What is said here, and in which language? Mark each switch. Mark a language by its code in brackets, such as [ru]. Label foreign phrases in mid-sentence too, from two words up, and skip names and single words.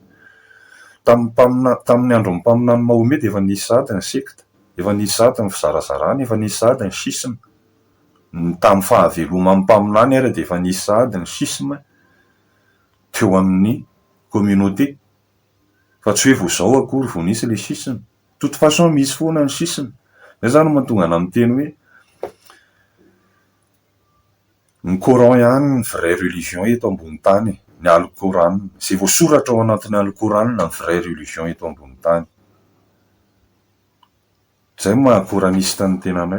[mg] Tamin'ny andron'ny mpaminany Mahome de efa nisy sahady ny sekta, efa nisy sahady ny fizarazarana, efa nisy sahady ny schisme. Tamin'ny fahaveloman'ny mpaminany ary de efa nisy sahady ny schisme teo amin'ny communauté. Fa tsy hoe vao zao akory vao nisy le schisme. [fr] Toute façon misy foana ny schisme. [mg] Zay zany mahatonga ana miteny hoe ny Coran ihany ny [fr] vrai religion [mg] eto ambony tany. Ny Alikoranina. Izay voasoratra ao anatin'ny Alikoranina ny [fr] vrai religion [mg] eto ambony tany. Zay maha-koranista ny tenanay.